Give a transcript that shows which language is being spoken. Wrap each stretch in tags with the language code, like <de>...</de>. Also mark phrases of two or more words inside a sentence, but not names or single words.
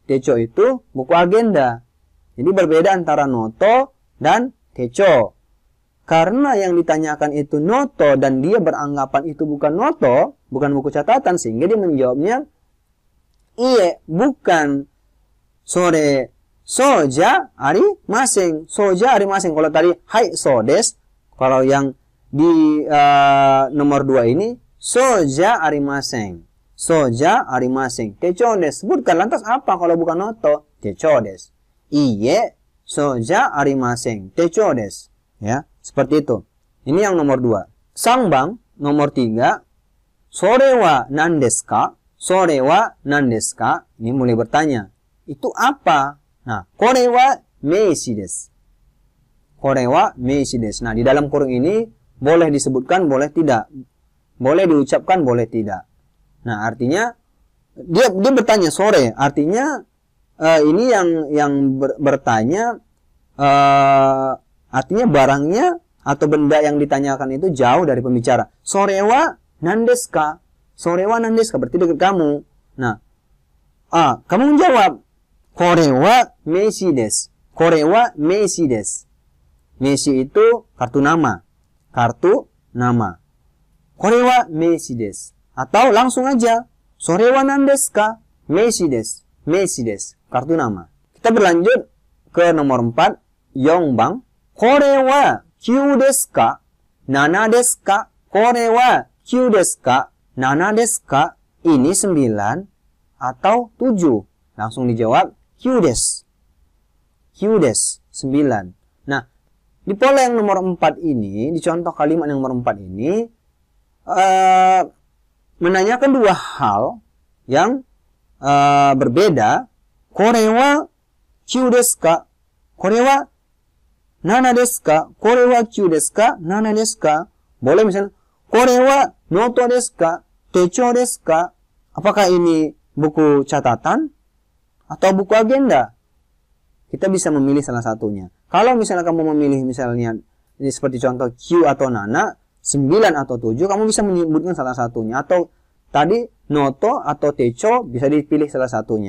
<id>Techou itu buku agenda. Jadi berbeda antara noto dan techou. Karena yang ditanyakan itu noto dan dia beranggapan itu bukan noto, bukan buku catatan, sehingga dia menjawabnya iye, bukan.</id> <ja>それ そうじゃ ありません. そうじゃ ありません.</ja> <id>Kalau tadi</id> <ja>はい そう です,</ja> <id>kalau yang di nomor 2 ini</id> <ja>そうじゃ ありません. そうじゃ ありません。手帳 です.</ja> <id>Sebutkan lantas apa kalau bukan noto?</id> <ja>手帳 です. いいえ、そうじゃ ありません。手帳 です.</ja> <id>Ya, seperti itu. Ini yang nomor 2. Sangbang, nomor 3.</id> <ja>それ は 何 です か？ それ は 何 です か?</ja> <id>Ini mulai bertanya. Itu apa? Nah,</id> <ja>これ は 名刺 です。これ は 名刺 です.</ja> <id>Nah, di dalam kurung ini boleh disebutkan, boleh tidak. Boleh diucapkan, boleh tidak. Nah, artinya dia bertanya sore, artinya ini yang bertanya artinya barangnya atau benda yang ditanyakan itu jauh dari pembicara.</id> <ja>それは 何ですか。それは 何ですか</ja> <id>berarti dekat kamu. Nah, kamu menjawab</id> <ja>これは 名刺 です. これは 名刺 です.</ja> <id>Meshi itu kartu nama. Kartu nama.</id> <ja>これは 名刺 です.</ja> <id>Atau langsung aja.</id> <ja>それは 何ですか. 名刺 です。名刺 です.</ja> <id>Kartu nama. Kita berlanjut ke nomor 4. Yongbang.</id> <ja>これは 九 です か? 七 です か？ これは 九 です か? 七 です か?</ja> <id>Ini 9 atau 7? Langsung dijawab</id> <ja>九 です。九 です. 9.</ja> <id>Nah, di pola yang nomor 4 ini, di contoh kalimat yang nomor 4 ini, menanyakan dua hal yang berbeda.</id> <ja>これは 九 です か？ これは 七 です か? これは 九 です か？ 七 です か?</ja> <id>Boleh misalnya,</id> <ja>これは ノート です か? 手帳 です か?</ja> <id>Apakah ini buku catatan atau buku agenda? Kita bisa memilih salah satunya. Kalau misalnya kamu memilih misalnya ini seperti contoh Q atau Nana, 9 atau 7, kamu bisa menyebutkan salah satunya. Atau tadi noto atau techo bisa dipilih salah satunya.</id>